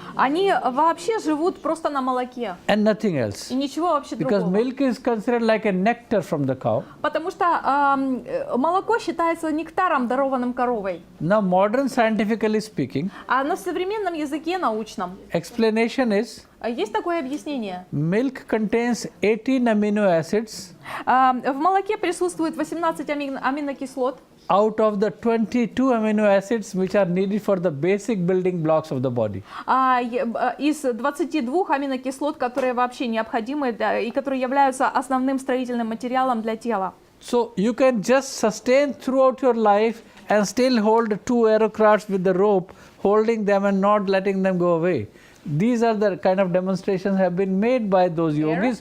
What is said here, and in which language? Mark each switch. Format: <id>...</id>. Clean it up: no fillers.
<ru>они вообще живут просто на молоке.</ru> <en>and nothing else.</en> <ru>И ничего вообще</ru> <en>Because</en> <ru>другого.</ru> <en>milk is considered like a nectar from the cow.</en> <ru>Потому что молоко считается нектаром, дарованным коровой.</ru> <en>Now, modern scientifically speaking,</en> <ru>А на современном языке научном</ru> <en>explanation is</en> <ru>есть такое объяснение.</ru> <en>milk contains 18 amino acids</en> <ru>В молоке присутствует 18 аминокислот,</ru> <en>out of the 22 amino acids which are needed for the basic building blocks of the body.</en> <ru>из 22 аминокислот, которые вообще необходимы и которые являются основным строительным материалом для тела.</ru> <en>So you can just sustain throughout your life and still hold 2 aerocrats with the rope, holding them and not letting them go away. These are the kind of demonstrations have been made by those yogis.</en>